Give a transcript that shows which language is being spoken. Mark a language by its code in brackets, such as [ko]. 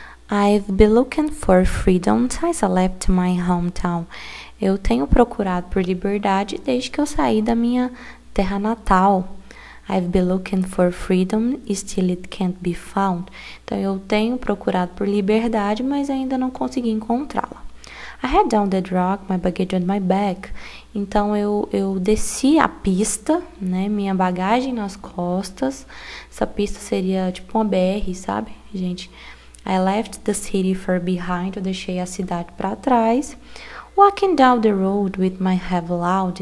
[en] I've been looking for freedom since I left my hometown. [pt] Eu tenho procurado por liberdade desde que eu saí da minha terra natal. [en] I've been looking for freedom, still it can't be found. [pt] Então, eu tenho procurado por liberdade, mas ainda não consegui encontrá-la. [en] I head down the rock, my baggage on my back. [pt] Então, eu desci a pista, né? Minha bagagem nas costas. Essa pista seria tipo uma BR, sabe, gente? [en] I left the city far behind. [pt] Eu deixei a cidade para trás. [en] Walking down the road with my head loud.